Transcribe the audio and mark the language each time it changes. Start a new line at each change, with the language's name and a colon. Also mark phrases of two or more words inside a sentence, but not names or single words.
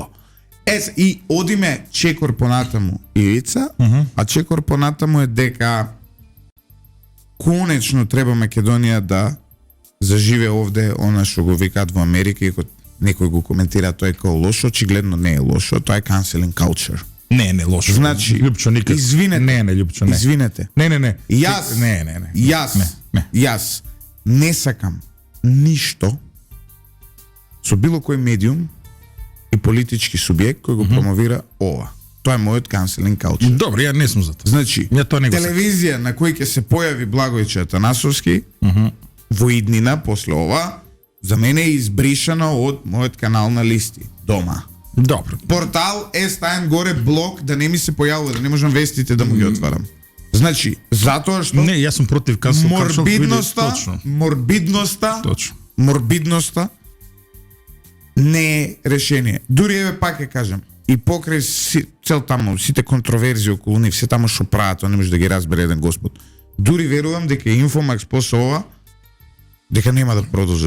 Macedonian: И одиме чекор понатаму Ивица, а чекор понатаму е дека конечно треба Македонија да заживе овде она што го викаат во Америка и некој го коментира тоа е као лошо, очигледно не е лошо, тоа е
English: canceling culture.
Macedonian: не лошо. Значи, Лјупчо, никак. извинете. Не, Лјупчо, не. Извинете. Не. Јас, Не. Јас не сакам ништо со било кој медиум и политички субјект кој го промовира ова. Тоа е мојот
English: canceling culture.
Macedonian: Добро, ја не сум за тоа. Значи, Ја тоа не го сакам. телевизија на кој ќе се појави Благојче Атанасовски во иднина после ова, за мене е избришано од мојот канал на листи дома. Добро. Портал е ставен горе блок да не ми се појавува, да не можам вестите да му ги отварам. Значи, затоа што Не, јас сум против
English: cancel culture.
Macedonian: морбидноста, Точно. морбидноста, морбидноста не е решение. Дури еве пак ќе кажам, и покрај цел таму сите контроверзии околу нив, се таму што прават, тоа не може да ги разбере еден господ. Дури верувам дека Инфомакс после ова дека нема да продолжат